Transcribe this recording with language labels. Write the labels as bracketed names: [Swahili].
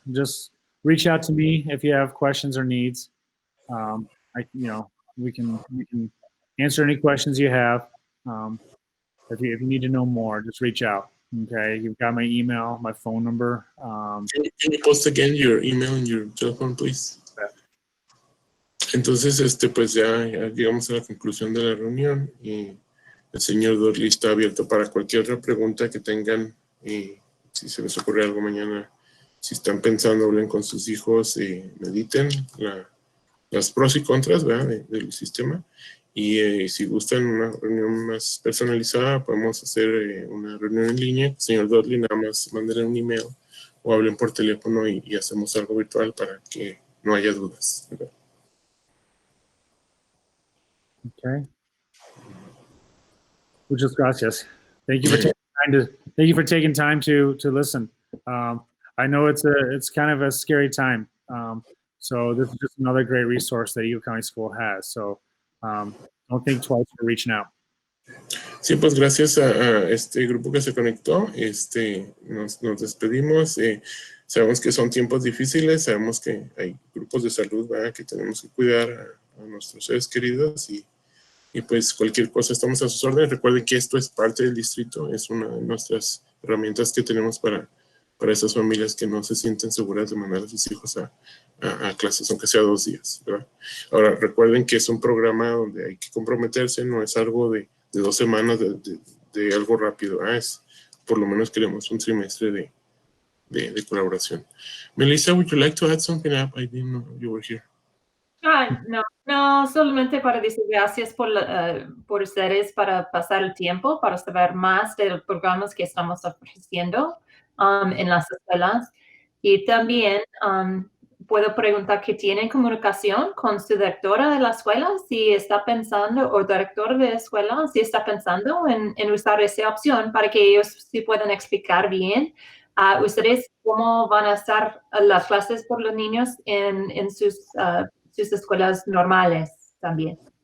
[English] Just reach out to me if you have questions or needs. We can answer any questions you have. If you need to know more, just reach out. Okay, you've got my email, my phone number. Can you post again your email and your telephone, please? [Spanish] Entonces, pues ya llegamos a la conclusión de la reunión y el señor Dudley está abierto para cualquier otra pregunta que tengan, y si se les ocurre algo mañana, si están pensando, hablen con sus hijos y mediten las pros y contras, ¿verdad? del sistema. Y si gustan una reunión más personalizada, podemos hacer una reunión en línea. Señor Dudley, nada más mándenle un email o hablen por teléfono y hacemos algo virtual para que no haya dudas, ¿verdad? [English] Okay. [Spanish] Muchas gracias. [English] Thank you for taking time to listen. I know it's kind of a scary time. So this is just another great resource that Eagle County School has. So don't think twice for reaching out. [Spanish] Sí, pues gracias a este grupo que se conectó. Nos despedimos. Sabemos que son tiempos difíciles, sabemos que hay grupos de salud, ¿verdad?, que tenemos que cuidar a nuestros seres queridos y pues cualquier cosa estamos a sus órdenes. Recuerden que esto es parte del distrito, es una de nuestras herramientas que tenemos para esas familias que no se sienten seguras de mandar a sus hijos a clases, aunque sea 2 días, ¿verdad? Ahora, recuerden que es un programa donde hay que comprometerse, no es algo de 2 semanas, de algo rápido. Es por lo menos queremos un trimestre de colaboración. [English] Melissa, would you like to add something up? I didn't know you were here. [Spanish] No, solamente para decir gracias por ustedes para pasar el tiempo, para saber más de los programas que estamos ofreciendo en las escuelas. Y también puedo preguntar que tienen comunicación con su directora de la escuela, si está pensando, o director de la escuela, si está pensando en usar esa opción para que ellos sí puedan explicar bien a ustedes cómo van a estar las clases por los niños en sus escuelas normales también.